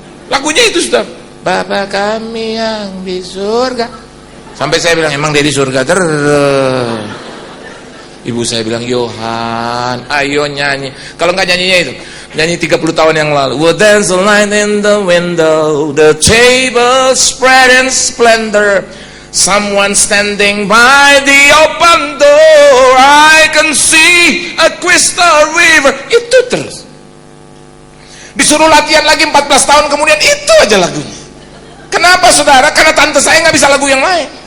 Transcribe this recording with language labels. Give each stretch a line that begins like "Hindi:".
Indonesian: Lagunya itu sudah, Bapa kami yang di surga. Sampai saya bilang, emang dia di surga terus. Ibu saya bilang, Yohan, ayo nyanyi. Kalau nggak nyanyinya itu, nyanyi 30 tahun yang lalu.
English: Well, there's a light in the window, the table spread in splendor. Someone standing by the open door. I can see a crystal river.
Indonesian: Itu terus. Disuruh latihan lagi 14 tahun kemudian itu aja lagunya. Kenapa saudara? Karena tante saya nggak bisa lagu yang lain.